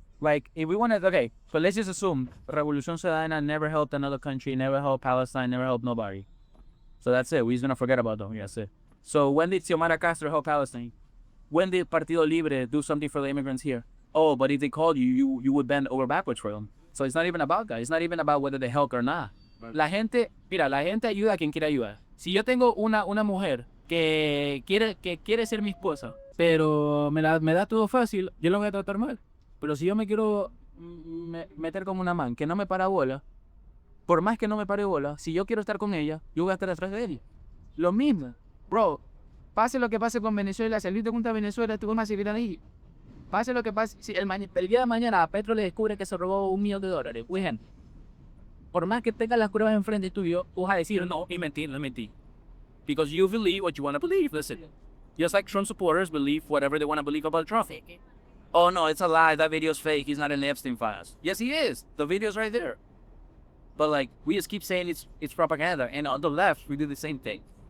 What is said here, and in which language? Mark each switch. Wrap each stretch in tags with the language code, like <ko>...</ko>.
<en>Like, if we want to, okay, but let's just assume Revolución Ciudadana never helped another country, never helped Palestine, never helped nobody. So that's it. We're just going to forget about them. That's it. So when did Xiomara Castro help Palestine? When did Partido Libre do something for the immigrants here? Oh, but if they called you, you would bend over backwards for them. So it's not even about that. It's not even about whether they help or not.</en> <es>La gente ayuda a quien quiere ayudar. Si yo tengo una mujer que quiere ser mi esposa, pero me da todo fácil, yo lo voy a tratar mal. Pero si yo me quiero meter como una man que no me para bola, por más que no me pare bola, si yo quiero estar con ella, yo voy a estar atrás de ella. Lo mismo. Bro, pase lo que pase con Venezuela, si Luis te junta a Venezuela, tú vas a seguir ahí. Pase lo que pase, si el día de mañana a Petro le descubre que se robó $1 millón, por ejemplo, por más que tengas las pruebas enfrente tuyo, tú vas a decir, no, y mentí.</es> <en>Because you believe what you want to believe, listen. Just like Trump supporters believe whatever they want to believe about Trump. Oh no, it's a lie, that video's fake, he's not in the Epstein files. Yes, he is. The video's right there. But like, we just keep saying it's propaganda, and on the left, we do the same thing.</en>